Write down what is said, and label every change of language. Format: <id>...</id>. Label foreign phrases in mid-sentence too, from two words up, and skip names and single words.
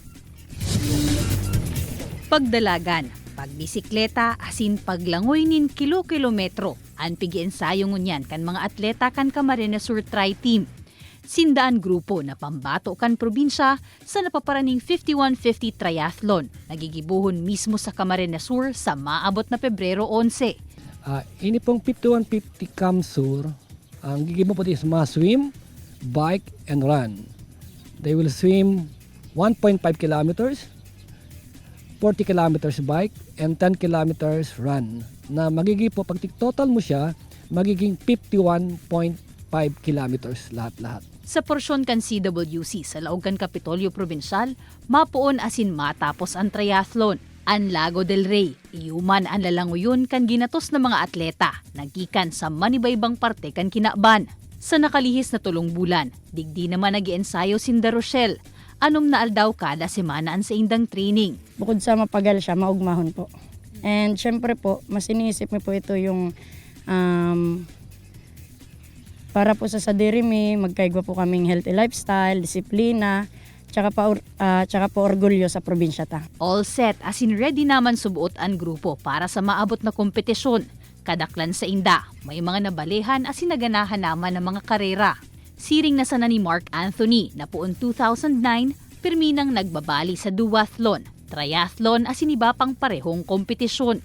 <bik>Pagdalagan, pagbisikleta, asin paglangoy nin kilo-kilometro, ang pigi-ensayo ngunyan kan mga atleta kan Camarines Sur Tri-Team. Sindaan grupo na pambato kan probinsya sa napaparaning 5150 triathlon, nagigibuhon mismo sa Camarines Sur sa maabot na Pebrero 11. Ini pong 5150 Camsur, ang gigibo po is mga</bik> <en>swim, bike, and run. They will swim 1.5 kilometers, 40 kilometers bike, and 10 kilometers run.</en> <tl>Na magiging po, pag total mo siya, magiging 51.5 kilometers lahat-lahat.</tl> <bik>Sa porsyon kan CWC sa Laogan Kapitolyo Provincial, mapuon asin matapos ang triathlon. Ang Lago del Rey, iuman ang lalanguyon kan ginatos na mga atleta, nagkikan sa manibaybang parte kan Kinaban. Sa nakalihis na 3 bulan, digdi naman nag-iensayo si Rochelle. Anom na aldaw kada semana ang sa indang training. Bukod sa mapagal siya, maugmahon po.</bik> <tl>And syempre po, mas iniisip mo po ito yung para po sa sadirimi, magkaigwa po kaming</tl> <en>healthy lifestyle,</en> <tl>disiplina, tsaka po orgulyo sa probinsya ta.</tl> <en>All set,</en> <bik>asin ready naman subuot ang grupo para sa maabot na kompetisyon. Kadaklan sa inda, may mga nabalihan asin naganahan naman ng mga karera. Siring na sana ni Mark Anthony na poon 2009, pirminang nagbabali sa duathlon, triathlon asin iba pang parehong kompetisyon.</bik>